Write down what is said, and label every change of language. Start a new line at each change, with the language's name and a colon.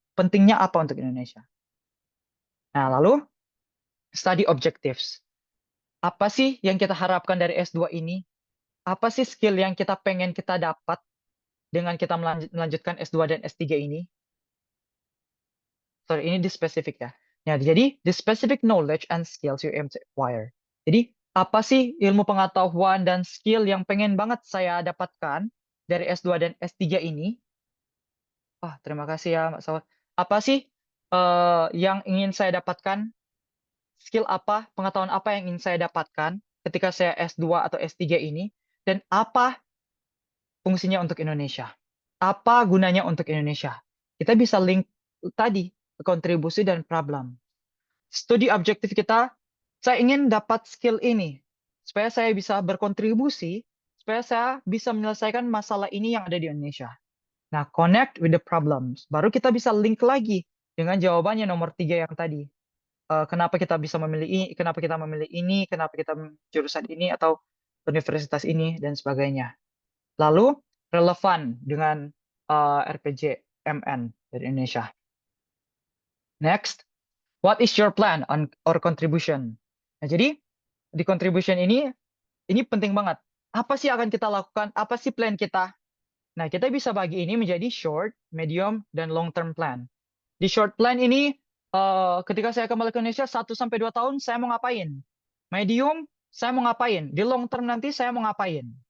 Indonesian: Pentingnya apa untuk Indonesia? Nah, lalu study objectives. Apa sih yang kita harapkan dari S2 ini? Apa sih skill yang kita pengen kita dapat? dengan kita melanjutkan S2 dan S3 ini? Sorry, ini di spesifik ya.
English: Ya, jadi the specific knowledge and skills you aim to acquire.
Indonesian: Jadi apa sih ilmu pengetahuan dan skill yang pengen banget saya dapatkan dari S2 dan S3 ini? Wah, terima kasih ya, Mbak Sawat. Apa sih yang ingin saya dapatkan? Skill apa, pengetahuan apa yang ingin saya dapatkan ketika saya S2 atau S3 ini? Dan apa fungsinya untuk Indonesia? Apa gunanya untuk Indonesia? Kita bisa link tadi, kontribusi dan problem. Studi objektif kita, saya ingin dapat skill ini, supaya saya bisa berkontribusi, supaya saya bisa menyelesaikan masalah ini yang ada di Indonesia.
English: Nah, connect with the problems.
Indonesian: Baru kita bisa link lagi dengan jawabannya nomor 3 yang tadi. Kenapa kita bisa memilih ini, kenapa kita memilih ini, kenapa kita jurusan ini, atau universitas ini, dan sebagainya. Lalu, relevan dengan RPG MN dari Indonesia.
English: Next, what is your plan on or contribution?
Indonesian: Nah, jadi di contribution ini penting banget. Apa sih akan kita lakukan? Apa sih plan kita? Nah, kita bisa bagi ini menjadi short, medium, dan
English: long term plan.
Indonesian: Di short plan ini, ketika saya kembali ke Indonesia 1 sampai 2 tahun, saya mau ngapain? Medium, saya mau ngapain? Di long term nanti saya mau ngapain?